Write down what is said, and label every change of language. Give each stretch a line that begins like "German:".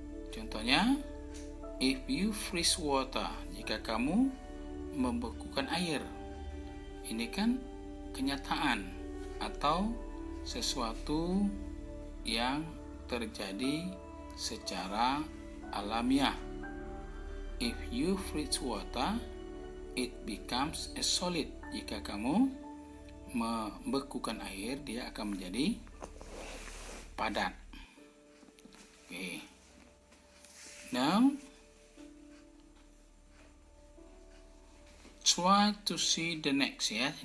Indonesian: Contohnya,
English: if you freeze water,
Indonesian: jika kamu membekukan air. Ini kan kenyataan atau sesuatu yang terjadi secara alamiah.
English: If you freeze water, it becomes a solid.
Indonesian: Jika kamu membekukan air, dia akan menjadi padat.
English: Okay. Now, try to see the next ya.